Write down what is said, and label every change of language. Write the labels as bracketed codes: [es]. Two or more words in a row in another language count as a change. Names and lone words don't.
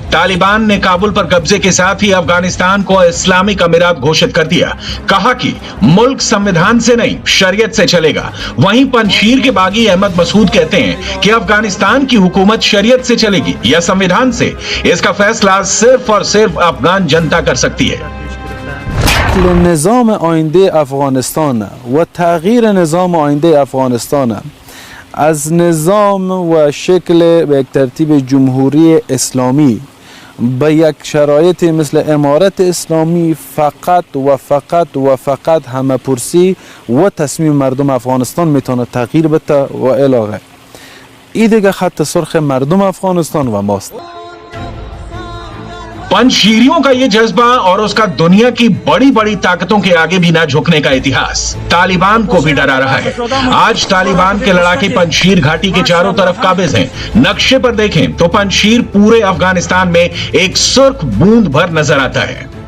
[hi] तालिबान ने काबुल पर कब्जे के साथ ही अफगानिस्तान को इस्लामिक अमीरात घोषित कर दिया। कहा कि मुल्क संविधान से नहीं शरीयत से चलेगा। वहीं पंजशीर के बागी अहमद मसूद कहते हैं कि अफगानिस्तान की हुकूमत शरीयत से चलेगी या संविधान से, इसका फैसला सिर्फ और सिर्फ अफगान जनता कर सकती है। [fa] نظام آینده افغانستان و تغییر نظام آینده افغانستان از نظام و شکل به یک ترتیب جمهوری اسلامی به یک شرایط مثل امارت اسلامی فقط و فقط و فقط همه پرسی و تصمیم مردم افغانستان میتونه تغییر بده و الاغه. این دیگه خط سرخ مردم افغانستان و ماست. [hi] पंजशीरियों का ये जज्बा और उसका दुनिया की बड़ी बड़ी ताकतों के आगे भी ना झुकने का इतिहास तालिबान को भी डरा रहा है। आज तालिबान के लड़ाके पंजशीर घाटी के चारों तरफ काबिज हैं। नक्शे पर देखें तो पंजशीर पूरे अफगानिस्तान में एक सुर्ख बूंद भर नजर आता है।